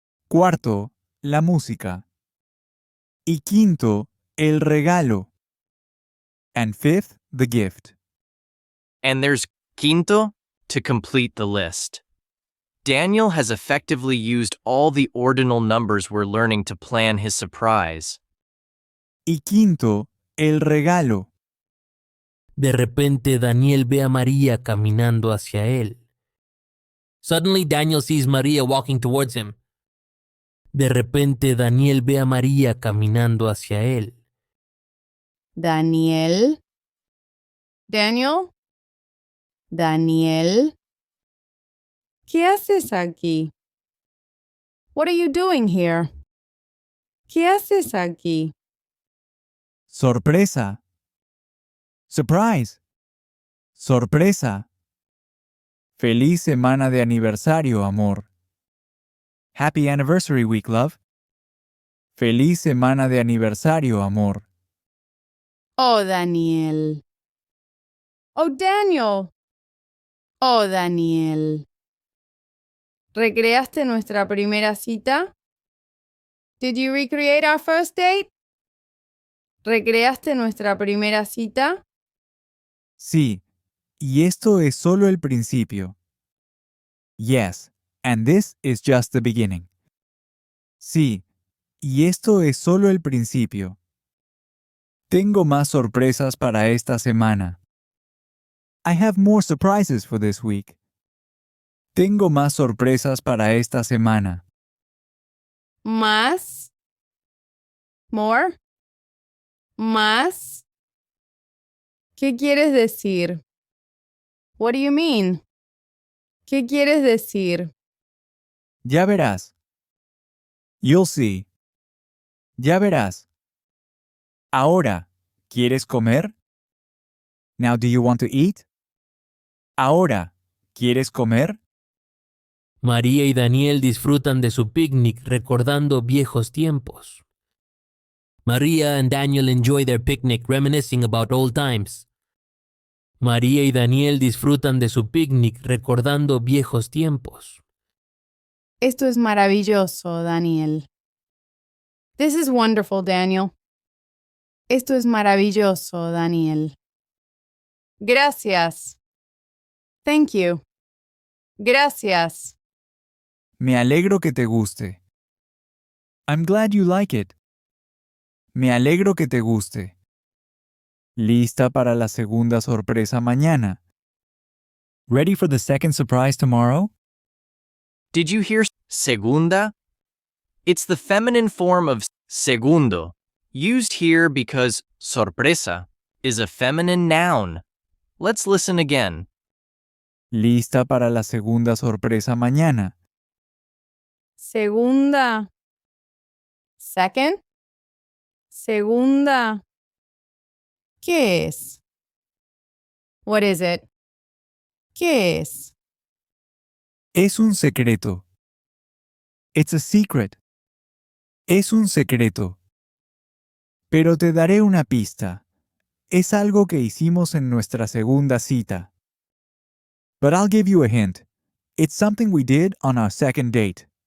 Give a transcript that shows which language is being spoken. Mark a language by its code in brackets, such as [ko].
[es] Cuarto, la música. Y quinto, el regalo. [en] And fifth, the gift. And there's quinto to complete the list. Daniel has effectively used all the ordinal numbers we're learning to plan his surprise. [es] Y quinto, el regalo. De repente Daniel ve a María caminando hacia él. [en] Suddenly Daniel sees Maria walking towards him. [es] De repente Daniel ve a María caminando hacia él. Daniel. Daniel. Daniel. ¿Qué haces aquí? [en] What are you doing here? [es] ¿Qué haces aquí? Sorpresa. [en] Surprise. [es] Sorpresa. Feliz semana de aniversario, amor. [en] Happy anniversary week, love. [es] Feliz semana de aniversario, amor. Oh, Daniel. Oh, Daniel. Oh, Daniel. ¿Recreaste nuestra primera cita? [en] Did you recreate our first date? [es] ¿Recreaste nuestra primera cita? Sí, y esto es solo el principio. [en] Yes, and this is just the beginning. [es] Sí, y esto es solo el principio. Tengo más sorpresas para esta semana. [en] I have more surprises for this week. [es] Tengo más sorpresas para esta semana. Más. [en] More. [es] Más. ¿Qué quieres decir? [en] What do you mean? [es] ¿Qué quieres decir? Ya verás. [en] You'll see. [es] Ya verás. Ahora, ¿quieres comer? [en] Now, do you want to eat? [es] Ahora, ¿quieres comer? María y Daniel disfrutan de su picnic recordando viejos tiempos. [en] Maria and Daniel enjoy their picnic reminiscing about old times. [es] María y Daniel disfrutan de su picnic recordando viejos tiempos. Esto es maravilloso, Daniel. [en] This is wonderful, Daniel. [es] Esto es maravilloso, Daniel. Gracias. [en] Thank you. [es] Gracias. Me alegro que te guste. [en] I'm glad you like it. [es] Me alegro que te guste. ¿Lista para la segunda sorpresa mañana? [en] Ready for the second surprise tomorrow? Did you hear segunda? It's the feminine form of segundo, used here because sorpresa is a feminine noun. Let's listen again. [es] ¿Lista para la segunda sorpresa mañana? Segunda. [en] Second. [es] Segunda. ¿Qué es? [en] What is it? [es] ¿Qué es? Es un secreto. [en] It's a secret. [es] Es un secreto. Pero te daré una pista. Es algo que hicimos en nuestra segunda cita. [en] But I'll give you a hint. It's something we did on our second date.